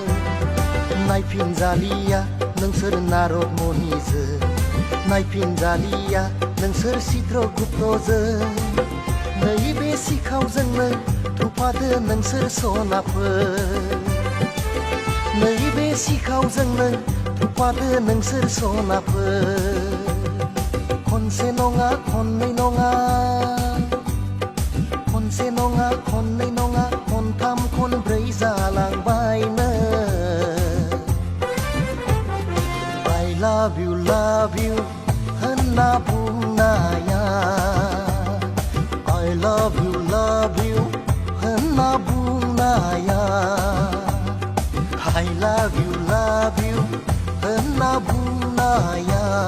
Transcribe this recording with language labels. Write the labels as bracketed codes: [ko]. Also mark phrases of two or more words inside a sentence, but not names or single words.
[brx] नायफिनजालिया नोंसोर नारद मनिजों नायफिनजालिया नोंसोर चित्रगुप्तजों नैबे सिखावजोंनो थौफादो नोंसोर सनाफोर नैबे सिखावजोंनो थौफादो नोंसोर सनाफोर खनसे नङा खननै नङा खनसे नङा खननै नङा खनथाम खनब्रै जालांबायनो [en] I love you [brx] होनना बुंनाया [en] I love you [brx] होनना बुंनाया [en] I love you [brx] होनना बुंनाया